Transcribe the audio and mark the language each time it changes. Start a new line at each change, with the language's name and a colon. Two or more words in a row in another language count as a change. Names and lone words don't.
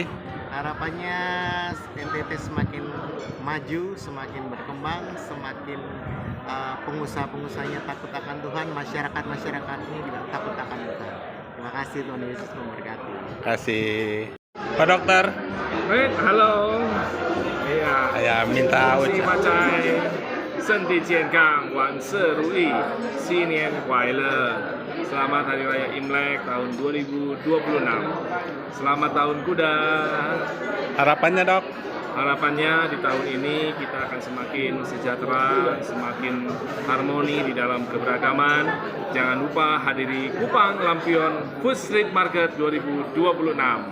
Indonesian: Harapannya NTT semakin maju, semakin berkembang, semakin pengusaha-pengusahanya takut akan Tuhan, masyarakat ini juga takut akan Tuhan. Terima kasih, Tuhan Yesus memberkati. Kasih. Pak Dokter. Baik, halo. Iya. Saya minta
Chinese: 恭喜
Indonesian: ucapan.
Chinese: 发财，身体健康，万事如意，新年快乐。
Indonesian: Selamat Hari Raya Imlek tahun 2026. Selamat Tahun Kuda. Harapannya dok? Harapannya di tahun ini kita akan semakin sejahtera, semakin harmoni di dalam keberagaman. Jangan lupa hadiri Kupang Lampion Food Street Market 2026.